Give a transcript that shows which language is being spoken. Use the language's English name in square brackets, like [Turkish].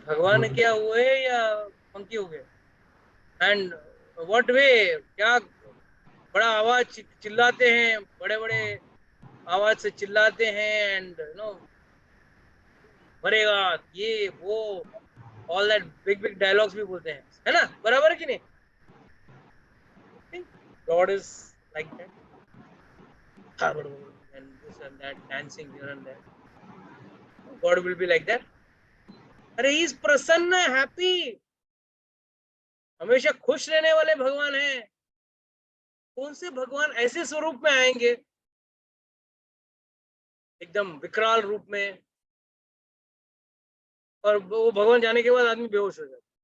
[Hindi] भगवान क्या हुए या मंकी हो गए? [English] and what way, [Hindi] क्या बड़ा आवाज चिल्लाते हैं, बड़े बड़े आवाज से चिल्लाते हैं, एंड मरेगा ये वो, [English] all that big dialogues [Hindi] भी बोलते हैं, है ना? बराबर है कि नहीं? [English] God is like that, and this and that, dancing here and there. God will be like that. [Hindi] अरे [English] he is [Hindi] प्रसन्न, हैप्पी, हमेशा खुश रहने वाले भगवान हैं। कौन से भगवान ऐसे स्वरूप में आएंगे, एकदम विकराल रूप में, और वो भगवान जाने के बाद आदमी बेहोश हो जाता?